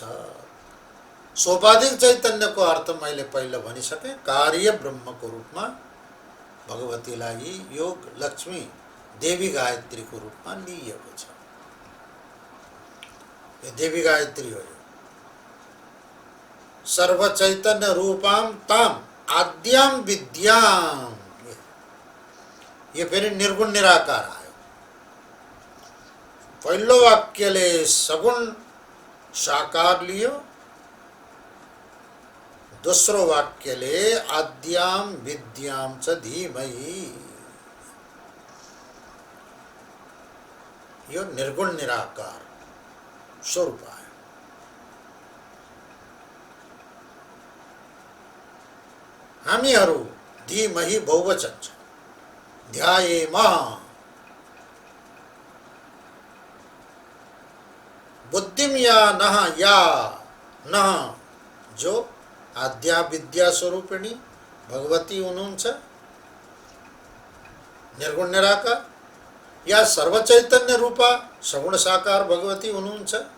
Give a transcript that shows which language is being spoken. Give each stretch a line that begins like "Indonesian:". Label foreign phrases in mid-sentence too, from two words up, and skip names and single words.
Nepali: सोपाधिक चैतन्यको अर्थ मैले पहिले भनिसकेँ, कार्य ब्रह्मको रूपमा भगवतीलाई योग लक्ष्मी देवी गायत्रीको रूपमा लिइएको छ। यो देवी गायत्री हो।
Sanskrit: सर्व चैतन्य रूपाम ताम आद्याम विद्याम,
Nepali: ये फेरि निर्गुण निराकार आयो। पहिलो वाक्यले सगुण साकार लियो, दोस्रो वाक्यले
Sanskrit: आद्याम विद्याम च धीमहि,
Nepali: यो निर्गुण निराकार स्वरूप आयो। हामीहरू धीमहि बहुवचन छ,
Sanskrit: ध्यायेम बुद्धिम
Nepali: या नह जो आद्या विद्या स्वरूपिणी भगवती हुनुहुन्छ निर्गुण निराकार, या सर्वचैतन्य रूपा सगुण साकार भगवती हुनुहुन्छ।